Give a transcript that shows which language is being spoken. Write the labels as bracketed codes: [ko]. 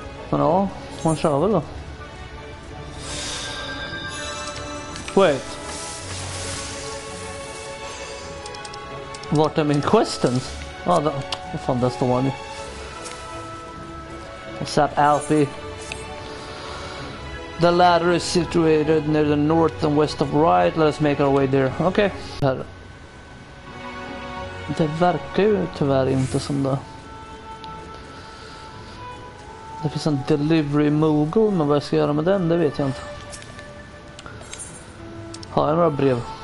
[sv] Men ja, man kör väl då. [en] Wait. [sv] Vart är min questens? Ja, vad fan, där står han ju. [en] What's up, Alfie? The ladder is situated near the north and west of right. Let us make our way there. [sv] Okay. Här. Det verkar ju tyvärr inte som det. Det finns en delivery mogul, men vad jag ska göra med den, det vet jag inte. Har jag några brev?